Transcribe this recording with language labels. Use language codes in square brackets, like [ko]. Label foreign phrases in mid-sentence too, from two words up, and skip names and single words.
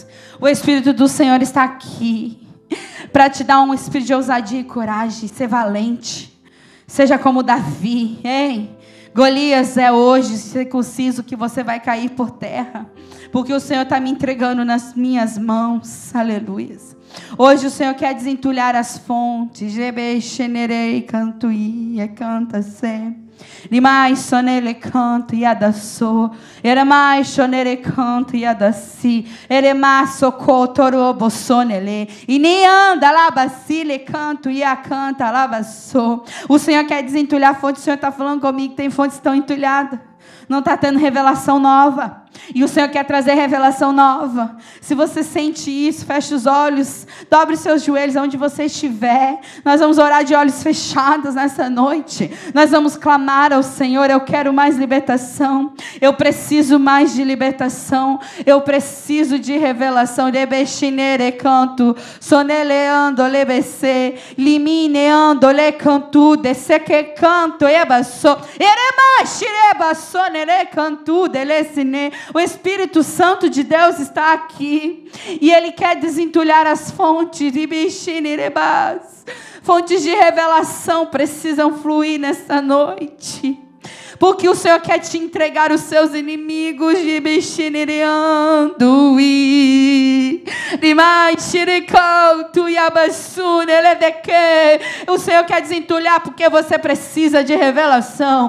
[pt] O Espírito do Senhor está aqui para te dar um espírito de ousadia e coragem, ser valente, seja como Davi, hein? Golias, é hoje circunciso que você vai cair por terra, porque o Senhor está me entregando nas minhas mãos, aleluia. Hoje o Senhor quer desentulhar as fontes, canta-se. Limais sonele canto e adaçou, eremais sonele canto e adaci, eremasso cotorobo sonele, e nem anda labacile canto e a canta labaçou. O Senhor quer desentulhar a fonte. O Senhor está falando comigo, tem fontes que estão entulhadas, não está tendo revelação nova. E o Senhor quer trazer revelação nova. Se você sente isso, feche os olhos, dobre seus joelhos onde você estiver. Nós vamos orar de olhos fechados nessa noite. Nós vamos clamar ao Senhor: eu quero mais libertação. Eu preciso mais de libertação. Eu preciso de revelação. Lebexinere canto, soneleando lebece, limineando le cantu, desse que canto ebaço, eremachireba sonere cantu, delesine. O Espírito Santo de Deus está aqui e Ele quer desentulhar as fontes. Fontes de revelação precisam fluir nesta noite. porque o Senhor quer te entregar os seus inimigos. O Senhor quer desentulhar porque você precisa de revelação.